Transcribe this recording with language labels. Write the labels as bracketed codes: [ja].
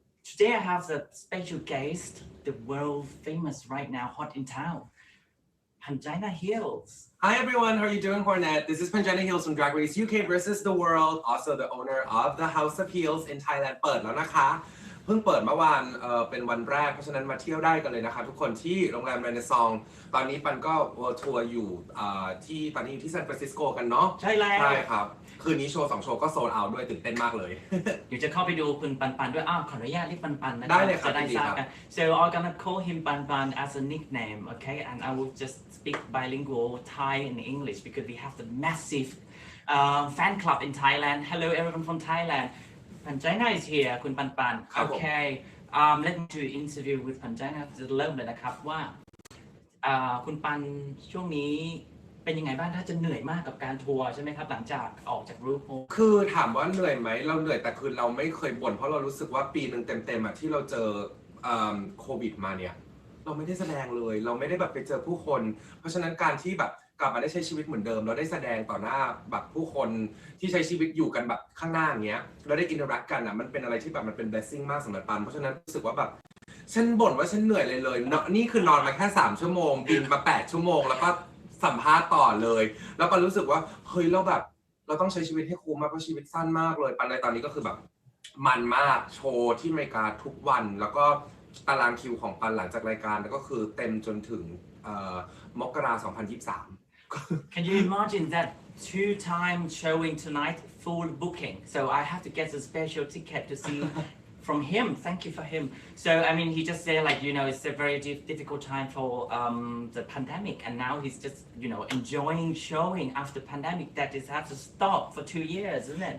[en] Today I have a special guest, the world famous right now, hot in town, Pangina Heals. Hi everyone, how are you doing, Hornet? This is Pangina Heals from Drag Race UK versus the World, also the owner of the House of Heels in Thailand. [th] เปิดแล้วนะคะเพิ่งเปิดเมื่อวานเป็นวันแรกเพราะฉะนั้นมาเที่ยวได้กันเลยนะคะทุกคนที่โรงแรมเรเนซองตอนนี้ปันก็ทัวร์อยู่ที่ตอนนี้อยู่ที่ซานฟรานซิสโกกันเนาะ ใช่แล้ว ใช่ครับคืนนี้โชว์2โชว์ก็โซลด์เอาท์ด้วยตื่นเต้นมากเลย เดี๋ยวจะเข้าไปดูคุณปันด้วยขออนุญาตเรียกปันนะ ได้เลยครับ จะได้ทราบกัน [en] So I'm gonna call him Pan as a nickname, okay? And I will just speak bilingual Thai and English because we have the massive fan club in Thailand. Hello everyone from Thailand.Pangina is here คุณปัน Okay let me do interview with Pangina [th] จะเริ่มเลยนะครับว่าคุณปันช่วงนี้เป็นยังไงบ้างถ้าจะเหนื่อยมากกับการทัวร์ใช่ไหมครับหลังจากออกจากรูป คือถามว่าเหนื่อยไหมเราเหนื่อยแต่คือเราไม่เคยบ่นเพราะเรารู้สึกว่าปีนึงเต็มๆที่เราเจอโควิดมาเนี่ยเราไม่ได้แสดงเลยเราไม่ได้แบบไปเจอผู้คนเพราะฉะนั้นการที่แบบกลับมาได้ใช้ชีวิตเหมือนเดิมเราได้แสดงต่อหน้าแบบผู้คนที่ใช้ชีวิตอยู่กันแบบข้างหน้าอย่างเงี้ยเราได้อินเทอร์แอคกันมันเป็นอะไรที่แบบมันเป็น blessing มากสำหรับปันเพราะฉะนั้นรู้สึกว่าแบบ ฉันบ่นว่าฉันเหนื่อยเลยนี่คือนอนมาแค่3ชั่วโมงบินมา8ชั่วโมงแล้วก็สัมภาษณ์ต่อเลยแล้วปันรู้สึกว่าเฮ้ยเราต้องใช้ชีวิตให้คุ้มมากเพราะชีวิตสั้นมากเลยปันในตอนนี้ก็คือแบบมันมากโชว์ที่อเมริกาทุกวันแล้วก็ตารางคิวของปันหลังจากรายการก็คือเต็มจนถึงมกราคม2023 [en] Can you imagine that 2-time showing tonight full booking so I have to get a special ticket to see from him. Thank you for him. So I mean, he just said like it's a very difficult time for the pandemic, and now he's just enjoying showing after pandemic that it has to stop for 2 years, isn't it?